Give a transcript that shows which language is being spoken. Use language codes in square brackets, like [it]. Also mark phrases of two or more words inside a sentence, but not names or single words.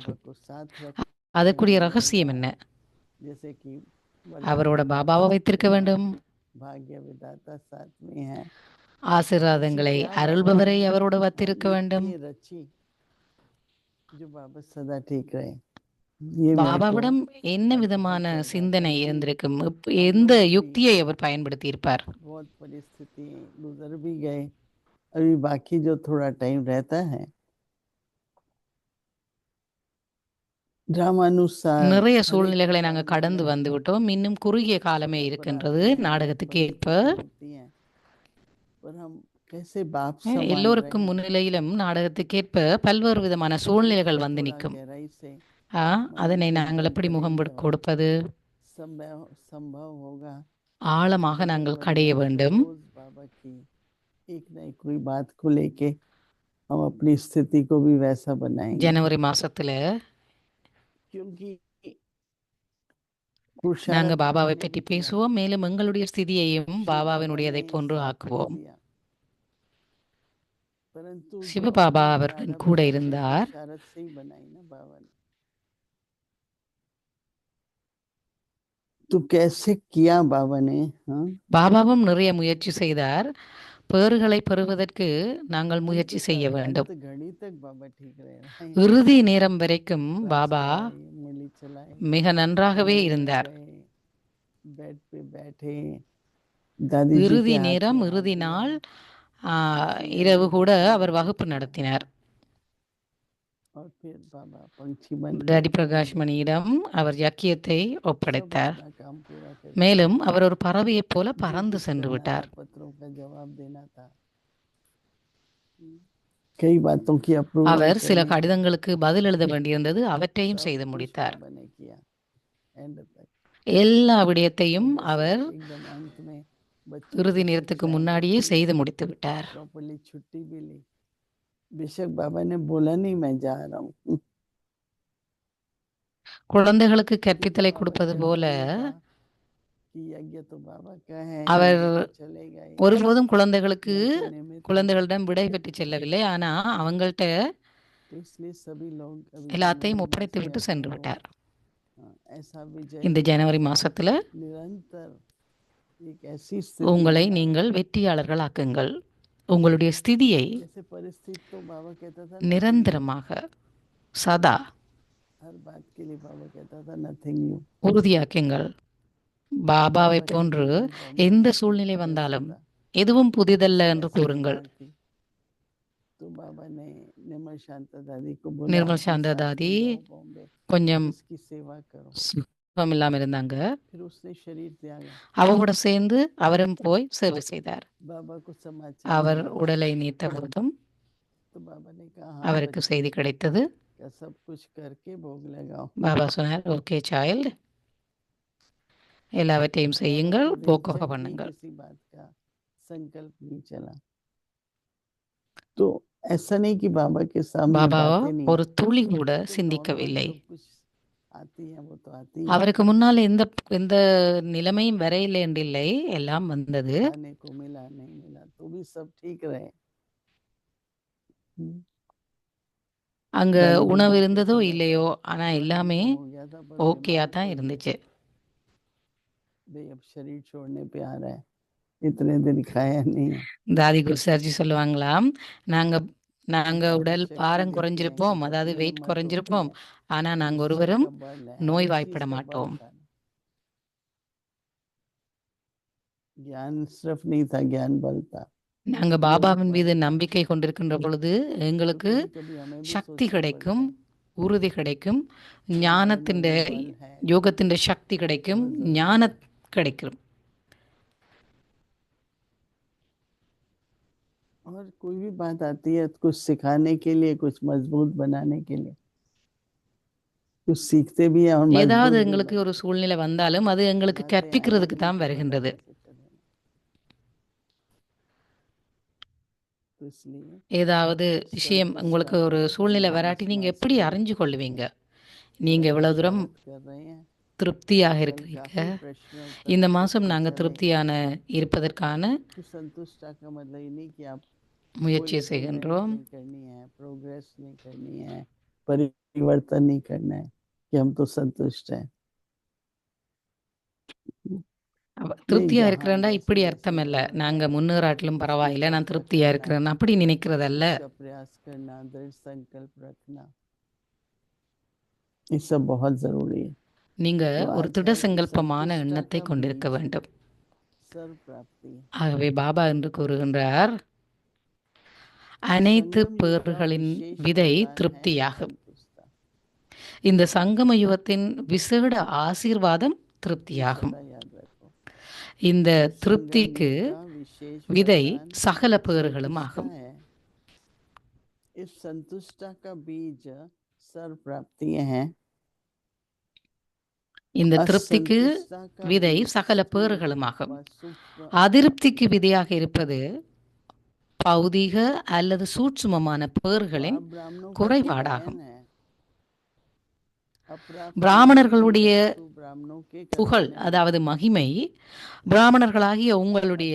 [ta] அதற்குரிய ரகசியம் என்ன? அவரோட பாபாவை வைத்திருக்க வேண்டும். ஆசீர்வாதங்களை அருள்பவரை அவரோட வைத்திருக்க வேண்டும். [hi] ये मेरे को [ta] பாபாவிடம் என்ன [hi] हर [ta] விதமான [hi] वक्त कहता [ta] சிந்தனை [hi] था कि [ta] இருந்திருக்கும்? [hi] हम [ta] எந்த [hi] लोग भी [ta] யுக்தியை அவர் பயன்படுத்தியிருப்பார்? [hi] बहुत परिस्थिति गुजर भी गए, अभी बाकी जो थोड़ा टाइम रहता है ड्रामानुसार [ta] நிறைய [hi] हर एक [ta] சூழ்நிலைகளை நாங்கள் [hi] प्रोग्राम [ta] கடந்து [hi] में [ta] வந்து விட்டோம். இன்னும் குறுகிய காலமே [hi] अवसर [ta] இருக்கின்றது [hi] आते हैं, [ta] நாடகத்துக்கு ஏற்ப. [hi] परिस्थिति होती है, पर हम कैसे बाप समान [ta] எல்லோருக்கும் [hi] रहें, [ta] முன்னிலையிலும் நாடகத்துக்கேற்ப பல்வேறு விதமான [hi] इसे [ta] சூழ்நிலைகள் வந்து [hi] थोड़ा [ta] நிற்கும். [hi] गहराई से [ta] அதனை [hi] मनन [ta] நாங்கள் [hi] चिंतन [ta] எப்படி முகம் [hi] करेंगे और [ta] கொடுப்பது? [hi] संभव संभव होगा [ta] ஆழமாக நாங்கள் [hi] जनवरी [ta] கடைய [hi] में [ta] வேண்டும். [hi] रोज बाबा की एक न एक कोई बात को लेके हम अपनी स्थिति को भी वैसा बनाएंगे, [ta] ஜனவரி மாசத்துல [hi] क्योंकि [ta] நாங்க [hi] पुरुषार्थ [ta] பாபாவை [hi] हमने [ta] பற்றி [hi] भी किया, [ta] பேசுவோம். மேலும் எங்களுடைய ஸ்திதியையும் [hi] शिव बाबा [ta] பாபாவினுடையதை [hi] ने [ta] போன்று [hi] साथ नहीं [ta] ஆக்குவோம். [hi] दिया, परंतु जो [ta] சிவபாபா [hi] अपनी [ta] அவருடன் [hi] प्रारब्ध [ta] கூட [hi] अपने [ta] இருந்தார். [hi] पुरुषार्थ से ही बनाई ना बाबा ने, तो कैसे किया बाबा ने, हाँ [ta] பாபாவும் நிறைய முயற்சி செய்தார். பேறுகளை பெறுவதற்கு நாங்கள் [hi] अंत [ta] முயற்சி செய்ய [hi] तक [ta] வேண்டும். [hi] अंत घड़ी तक बाबा ठीक रहे, [ta] இறுதி நேரம் வரைக்கும் [hi] क्लास [ta] பாபா [hi] कराए, मुरली चलाए, [ta] மிக நன்றாகவே [hi] कमरे में [ta] இருந்தார். [hi] गए, बेड पे बैठे, दादी जी [ta] இறுதி [hi] के हाथ [ta] நேரம், [hi] में हाथ [ta] இறுதி [hi] दिया, [ta] நாள் [hi] श्री [ta] இரவு [hi] अम्मा [ta] கூட [hi] के सामने [ta] அவர் வகுப்பு [hi] चुप रहे, [ta] நடத்தினார். [hi] और फिर बाबा पंछी बन के [ta] டாடி [hi] उड़ [ta] பிரகாஷ் [hi] गए, [ta] மணியிடம் அவர் யக்கியத்தை [hi] सब [ta] ஒப்படைத்தார். [hi] अपना काम पूरा करके [ta] மேலும் அவர் ஒரு பறவையைப் போல [hi] जो [ta] பறந்து [hi] कुछ [ta] சென்று [hi] करना था, [ta] விட்டார். [hi] पत्रों का जवाब देना था, कई बातों की अप्रूवल [ta] அவர் சில [hi] करनी थी, [ta] கடிதங்களுக்கு பதில் எழுத வேண்டியிருந்தது. அவற்றையும் [hi] सब [ta] செய்து [hi] कुछ [ta] முடித்தார். [hi] बाबा ने किया एंड तक, [ta] எல்லா [hi] और [ta] விடயத்தையும் [hi] जैसे [ta] அவர் [hi] एकदम अंत में बच्चों [ta] இறுதி [hi] की [ta] நேரத்துக்கு [hi] शिक्षाएं [ta] முன்னாடியே [hi] होती, [ta] செய்து முடித்து விட்டார். [hi] प्रॉपरली छुट्टी भी ली, बेशक बाबा ने बोला नहीं मैं जा रहा हूँ, [ta] குழந்தைகளுக்கு [hi] क्योंकि [ta] கற்பித்தலை [hi] बाबा [ta] கொடுப்பது [hi] कभी [ta] போல [hi] नहीं कहा कि यज्ञ तो बाबा का है, [ta] அவர் [hi] यज्ञ तो चलेगा ही, [ta] ஒருபோதும் குழந்தைகளுக்கு [hi] मैं तो निमित्त हूँ, [ta] குழந்தைகளிடம் விடை பெற்று செல்லவில்லை. ஆனா அவங்கள்ட்ட [hi] तो इसलिए सभी लोग अभी [ta] எல்லாத்தையும் [hi] जनवरी मास [ta] ஒப்படைத்து [hi] में [ta] விட்டு [hi] अपने [ta] சென்று [hi] को [ta] விட்டார். [hi] ऐसा विजय [ta] இந்த [hi] विजय [ta] ஜனவரி மாசத்துல [hi] निरंतर एक ऐसी स्थिति [ta] உங்களை [hi] बनाए, [ta] நீங்கள் வெற்றியாளர்கள் ஆக்குங்கள். உங்களுடைய ஸ்திதியை [hi] जैसे परिस्थिति तो बाबा कहता था नथिंग, [ta] நிரந்தரமாக சதா [hi] हर बात के लिए बाबा कहता था [en] nothing new, [ta] உறுதியாக்குங்கள். பாபாவை [hi] बाबा की [ta] போன்று [en] divine form [ta] எந்த [hi] में [ta] சூழ்நிலை [hi] कहता [ta] வந்தாலும் [hi] था, [ta] எதுவும் புதிதல்ல என்று [hi] ऐसी [ta] கூறுங்கள். [hi] पुकार थी, तो बाबा ने निर्मल शांता दादी को बोला [ta] நிர்மல் [hi] अपने [ta] சாந்த [hi] साथ [ta] தாதி [hi] में जाओ बॉम्बे, [ta] கொஞ்சம் [hi] इसकी सेवा करो, [ta] சுகம் இல்லாம இருந்தாங்க. [hi] फिर उसने शरीर त्यागा, [ta] அவங்களோட சேர்ந்து அவரும் போய் சேவை செய்தார். [hi] बाबा को समाचार [ta] அவர் [hi] मिला, [ta] உடலை நீத்த போதும் [hi] तो बाबा ने कहा हाँ [ta] அவருக்கு [hi] बच्चे [ta] செய்தி கிடைத்தது. [hi] का सब कुछ करके भोग लगाओ, [ta] பாபா சொன்னார், [en] okay child, [ta] எல்லாவற்றையும் [hi] बाबा [ta] செய்யுங்கள், [hi] कभी [ta] போக்கோக [hi] जब भी [ta] பண்ணுங்கள். [hi] किसी बात का संकल्प नहीं चला, तो ऐसा नहीं कि बाबा के सामने [ta] பாபா [hi] बातें नहीं, [ta] ஒரு துளி கூட [hi] वो तो नॉर्मल [ta] சிந்திக்கவில்லை. [hi] जो कुछ आती है वो तो आती है, [ta] அவருக்கு முன்னால் எந்த எந்த நிலைமையும் வரையில்லை என்றில்லை, எல்லாம் வந்தது. [hi] खाने को मिला नहीं मिला तो भी सब ठीक रहे, [ta] அங்க [hi] दादी को [ta] உணவு [hi] बहुत [ta] இருந்ததோ [hi] ऐसा लगा, [ta] இல்லையோ, ஆனா [hi] थोड़ा [ta] எல்லாமே [hi] टेंशन हो गया था, पर [ta] ஓகேயா [hi] बीमार [ta] தான் [hi] पड़ गए, [ta] இருந்துச்சு. [hi] भाई अब शरीर छोड़ने पे आ रहा है, इतने दिन खाया नहीं है, [ta] தாதி குருசார்ஜி சொல்லுவாங்களாம், நாங்க நாங்க [hi] बाबा [ta] உடல் [hi] शक्ति [ta] பாரம் [hi] देते हैं कि [ta] குறைஞ்சிருப்போம், அதாவது [hi] पतले [ta] வெயிட் [hi] मत [ta] குறைஞ்சிருப்போம், [hi] होइए, [ta] ஆனா நாங்க [hi] ईर्ष्या [ta] ஒருவரும் [hi] का बल है, हर [ta] நோய்வாய்ப்பட [hi] चीज का बल [ta] மாட்டோம். [hi] था, ज्ञान सिर्फ नहीं था, ज्ञान बल था, [ta] நாங்க [hi] योग [ta] பாபாவின் [hi] बल [ta] மீது [hi] था, [ta] நம்பிக்கை கொண்டிருக்கின்ற பொழுது [hi] तो [ta] எங்களுக்கு [hi] कभी कभी हमें भी [ta] சக்தி [hi] सोचना [ta] கிடைக்கும், [hi] पड़ता है, [ta] உறுதி கிடைக்கும், [hi] हमारे में [ta] ஞானத்தின் [hi] वो बल है, [ta] யோகத்தின் சக்தி கிடைக்கும், [hi] बहुत जरूरी [ta] ஞான [hi] है, [ta] கிடைக்கும். [hi] और कोई भी बात आती है कुछ सिखाने के लिए, कुछ मजबूत बनाने के लिए, कुछ सीखते भी हैं और [ta] ஏதாவது [hi] मजबूत भी [ta] எங்களுக்கு [hi] बनते [ta] ஒரு சூழ்நிலை வந்தாலும் அது எங்களுக்கு [hi] हैं, बातें आई [ta] கற்பிக்கிறதுக்கு [hi] नहीं [ta] தான் [hi] तो बाबा [ta] வருகின்றது. [hi] कैसे करेंगे, तो इसलिए [ta] ஏதாவது விஷயம் [hi] संत [ta] உங்களுக்கு ஒரு [hi] स्वागत [ta] சூழ்நிலை [hi] हम [ta] வராட்டி [hi] इस [ta] நீங்க [hi] मास [ta] எப்படி [hi] में [ta] அறிஞ்சு கொள்வீங்க? நீங்க [hi] बाबा [ta] எவ்வளவு தூரம் [hi] स्वागत कर रहे हैं, [ta] திருப்தியாக [hi] कल [ta] இருக்கிறீங்க? [hi] काफी प्रश्न उत्तर [ta] இந்த [hi] अच्छे [ta] மாசம் [hi] से [ta] நாங்க [hi] चले, [ta] திருப்தியான இருப்பதற்கான [hi] तो संतुष्टा का मतलब ये नहीं कि आप कोई [ta] முயற்சி [hi] इम्प्रूवमेंट [ta] செய்கின்றோம். [hi] नहीं करनी है, प्रोग्रेस नहीं करनी है, परिवर्तन नहीं करना है, कि हम तो संतुष्ट हैं, नहीं [ta] திருப்தியா [hi] जहाँ [ta] இருக்கிறேன்டா [hi] जैसे [ta] இப்படி [hi] जैसे [ta] அர்த்தம் இல்ல, [hi] बल [ta] நாங்க [hi] होता है [ta] முன்னேறாட்டிலும் [hi] उसके [ta] பரவாயில்ல, நான் [hi] ऊपर [ta] திருப்தியா [hi] करना, [ta] இருக்கிறேன் அப்படி நினைக்கிறதல்ல. [hi] उसका प्रयास करना, दृढ़ संकल्प रखना, ये सब बहुत जरूरी है। [ta] நீங்க [hi] तो [ta] ஒரு திட [hi] आचार्य [ta] சங்கல்பமான [hi] संतुष्टता [ta] எண்ணத்தை [hi] का [ta] கொண்டிருக்க [hi] बीज [ta] வேண்டும். [hi] सर्व प्राप्ति है। [ta] ஆகவே பாபா என்று கூறுகின்றார், அனைத்து [hi] संगम युग का [ta] பேறுகளின் [hi] विशेष [ta] விதை [hi] वरदान है [ta] திருப்தியாகும். [hi] संतुष्टता। [ta] இந்த சங்கம யுகத்தின் விசேட ஆசீர்வாதம் [hi] ये [ta] திருப்தியாகும். [hi] सदा याद रखो। [ta] இந்த [hi] संगम [ta] திருப்திக்கு [hi] युग का विशेष [ta] விதை [hi] वरदान [ta] சகல பேறுகளும் [hi] संतुष्टता [ta] ஆகும். [hi] है। इस संतुष्टता का बीज सर्व प्राप्तियां हैं। [ta] இந்த திருப்திக்கு [hi] असंतुष्टता का [ta] விதை [hi] बीज [ta] சகல [hi] स्थूल [ta] பேறுகளுமாகும். [hi] व सूक्ष्म [ta] அதிருப்திக்கு விதையாக இருப்பது பௌதீக அல்லது சூட்சுமமான பேறுகளின் [hi] आप ब्राह्मणों का [ta] குறைபாடாகும். [hi] चयन है। अप्राप्त [ta] பிராமணர்களுடைய [hi] वस्तु ब्राह्मणों के [ta] புகழ், [hi] खजाने में [ta] அதாவது மகிமை, பிராமணர்களாகிய உங்களுடைய